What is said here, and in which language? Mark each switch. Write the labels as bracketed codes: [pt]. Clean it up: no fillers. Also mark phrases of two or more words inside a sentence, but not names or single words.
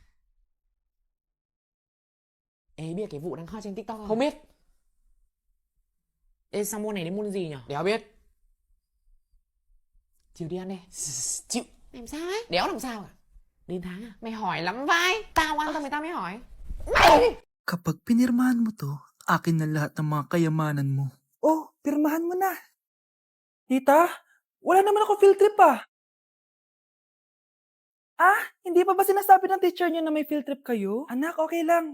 [vi] Ê biết cái vụ đang hot trên TikTok không? Không biết. Ê sao môn này đến môn gì nhỉ? Đéo biết. Chịu đi ăn đi. Chịu. Làm sao ấy? Đéo làm sao à? Đến tháng à? Mày hỏi lắm vai. Tao quan tâm thì tao mới hỏi. [tl] Kapag pinirmahan mo to, akin na lahat ng mga kayamanan mo. Oh, pirmahan mo na. Tita, wala naman ako [en] field trip [tl] ah. Hindi pa ba sinasabi ng teacher niyo na may [en] field trip [tl] kayo? Anak, okay lang.